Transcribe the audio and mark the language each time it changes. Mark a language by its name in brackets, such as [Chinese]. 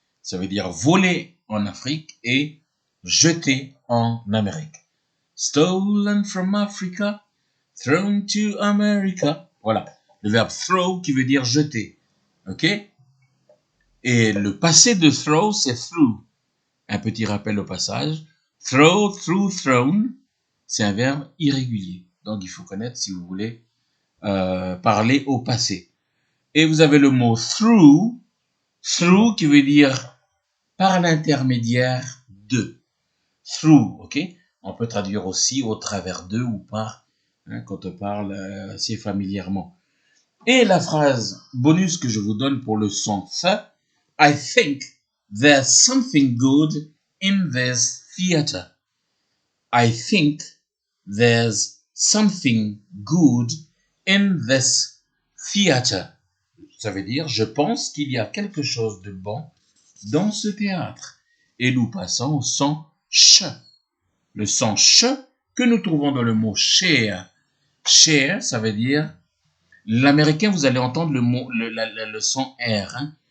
[French] Ça veut dire volé en Afrique et jeté en Amérique. [English] Stolen from Africa, thrown to America. [French] Voilà. Le verbe throw qui veut dire jeter. Ok? Et le passé de throw, c'est through. Un petit rappel au passage. Throw, through, thrown, c'est un verbe irrégulier. Donc, il faut connaître si vous voulez parler au passé. Et vous avez le mot through qui veut dire par l'intermédiaire de. Through, ok? On peut traduire aussi au travers de ou par, hein, quand on parle assez familièrement. Et la phrase bonus que je vous donne pour le son F, [English] I think there's something good in this theater. I think there's something good in this theater. [French] Ça veut dire, je pense qu'il y a quelque chose de bon dans ce théâtre. Et nous passons au son ch. Le son ch que nous trouvons dans le mot share. Share, ça veut dire, l'américain, vous allez entendre le son R, hein?